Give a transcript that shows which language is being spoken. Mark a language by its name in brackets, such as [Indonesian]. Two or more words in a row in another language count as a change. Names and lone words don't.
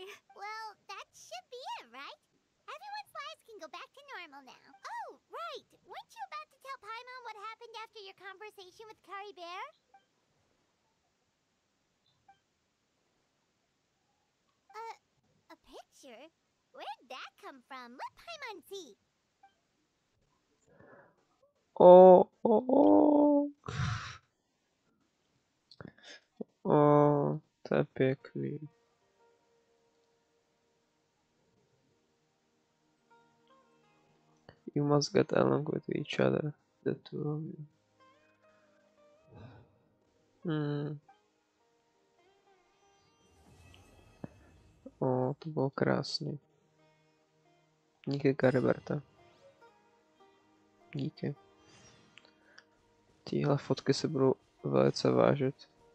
[English] Well, that should be it, right? Everyone's lives can go back to normal now. Oh, right! Weren't you about to tell Paimon what happened after your conversation with Curry Bear? A picture? Where'd that come from? Let Paimon see. [Czech] O, to je pěkný. [English] You must get along with each other, the two of you. [Czech] O, to bylo krásný. Díky, Kariberta. Díky. Tyhle fotky se budou velice vážit.